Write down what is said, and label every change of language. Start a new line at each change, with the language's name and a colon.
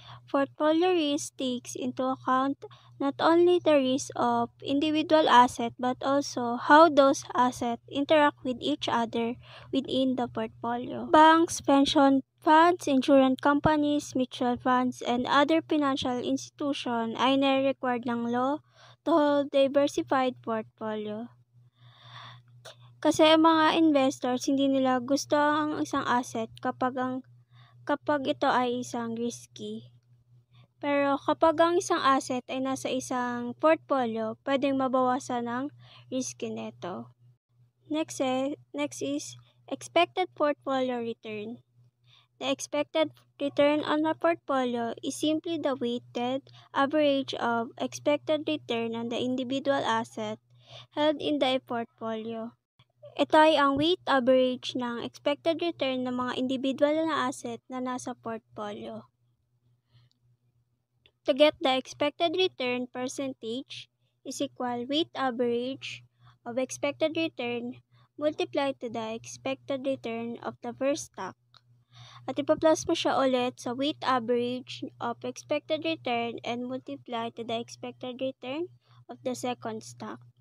English: Portfolio risk takes into account not only the risk of individual assets but also how those assets interact with each other within the portfolio. Banks, pension funds, insurance companies, mutual funds, and other financial institutions
Filipino: ay nare-required ng
English: law to hold diversified portfolio.
Filipino: Kasi ang mga investors hindi nila gusto ang isang asset kapag ito ay isang risky. Pero kapag ang isang asset ay nasa isang portfolio, pwedeng mabawasan ang risk nito.
English: Next is expected portfolio return. The expected return on a portfolio is simply the weighted average of expected return on the individual asset held in the portfolio.
Filipino: Ito ay ang weight average ng expected return ng mga individual na asset na nasa portfolio.
English: To get the expected return percentage is equal weight average of expected return multiplied to the expected return of the first stock.
Filipino: At ipa-plus mo siya ulit sa
English: weight average of expected return and multiply to the expected return of the second stock.